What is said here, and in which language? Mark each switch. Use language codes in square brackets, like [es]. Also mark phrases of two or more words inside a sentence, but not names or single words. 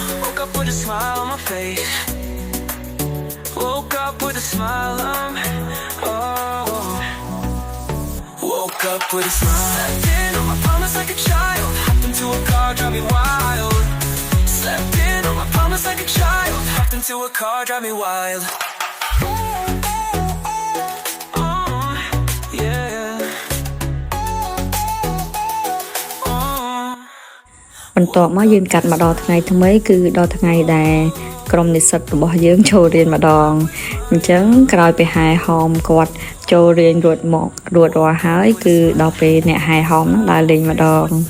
[en] Woke up with a smile on my face. Woke up with a smile on me. Oh. Woke up with a smile. Slept in on my promise like a child. Hopped into a car, drive me wild. Slept in on my promise like a child. Hopped into a car, drive me wild. [km] បន្ទាប់មកយើងកាត់មកដល់ថ្ងៃថ្មីគឺដល់ថ្ងៃដែលក្រុមនិស្សិតរបស់យើងចូលរៀនម្ដងអញ្ចឹងក្រោយពីហែហោមគាត់ចូលរៀនរួចរាល់ហើយគឺដល់ពេលអ្នកហែហោមហ្នឹងដើរលេងម្ដង